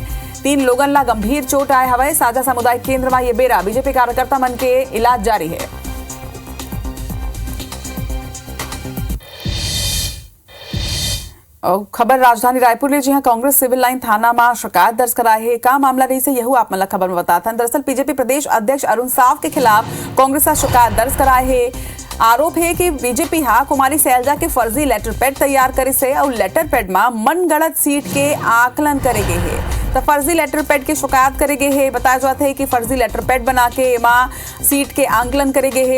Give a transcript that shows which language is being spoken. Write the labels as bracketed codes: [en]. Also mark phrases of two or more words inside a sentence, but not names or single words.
[hne] 3 लोगन ला गंभीर चोट आए हवाए। साझा सामुदायिक केंद्र में ये बेरा बीजेपी कार्यकर्ता मन के इलाज जारी है। और खबर राजधानी रायपुर ले, जी हाँ, कांग्रेस सिविल लाइन थाना में शिकायत दर्ज कराए है। का मामला रही से यहू आप मतलब खबर में बताते हैं। दरअसल बीजेपी प्रदेश अध्यक्ष अरुण साव के खिलाफ कांग्रेस का शिकायत दर्ज कराए है। आरोप है कि बीजेपी कुमारी सैलजा के फर्जी लेटर पैड तैयार करे से और लेटर पैड में मनगढ़ंत सीट के आकलन करेगे है। तो फर्जी लेटर पैड के शिकायत करेगे है। बताया जाता है कि फर्जी लेटर पैड बना के मां सीट के आंकलन करेगे है।